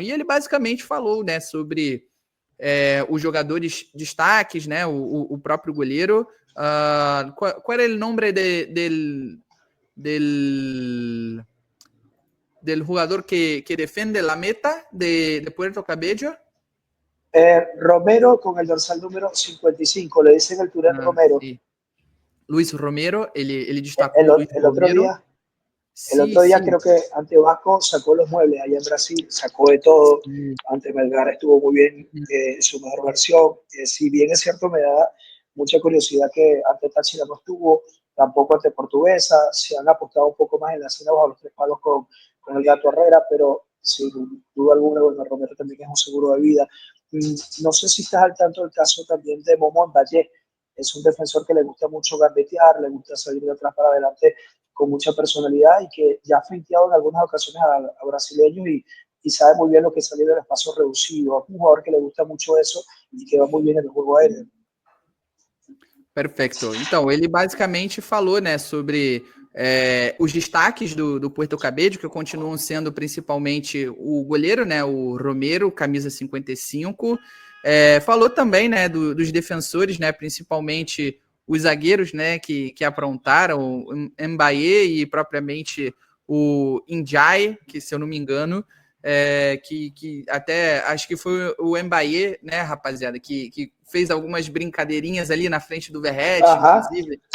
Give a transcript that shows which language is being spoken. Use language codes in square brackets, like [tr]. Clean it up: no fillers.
[pt] E ele basicamente falou, né, sobre os jogadores destaques, né? O próprio goleiro. Qual era o nome del jogador que defende [es] la meta de Puerto Cabello? Romero con el dorsal número 55, le dicen el Turén Romero. Sí. [pt] Luis Romero, ele destacou [es] El, Luis el otro Romero. día, el otro día creo que ante Vasco sacó los muebles allá en Brasil, sacó de todo. Ante Melgar estuvo muy bien, su mejor versión. Si bien es cierto, me da mucha curiosidad que ante Táchira no estuvo, tampoco ante Portuguesa. Se han apostado un poco más en la escena bajo los tres palos con el Gato Herrera, pero sin duda alguna, bueno, Romero también es un seguro de vida. No sé si estás al tanto del caso también de Momón Valle. Es un defensor que le gusta mucho gambetear, le gusta salir de atrás para adelante con mucha personalidad y que ya ha feinteado en algunas ocasiones a brasileños y sabe muy bien lo que es salir del espacio reducido. Es un jugador que le gusta mucho eso y que va muy bien en el juego aéreo. [pt] Perfeito. Então, ele basicamente falou, né, sobre os destaques do Puerto Cabello, que continuam sendo principalmente o goleiro, né, o Romero, camisa 55. Falou também, né, dos defensores, né, principalmente os zagueiros, né, que aprontaram, o Mbaye e propriamente o Indiaye, que se eu não me engano, que até acho que foi o Mbaye, né, rapaziada, que fez algumas brincadeirinhas ali na frente do Verratti, inclusive.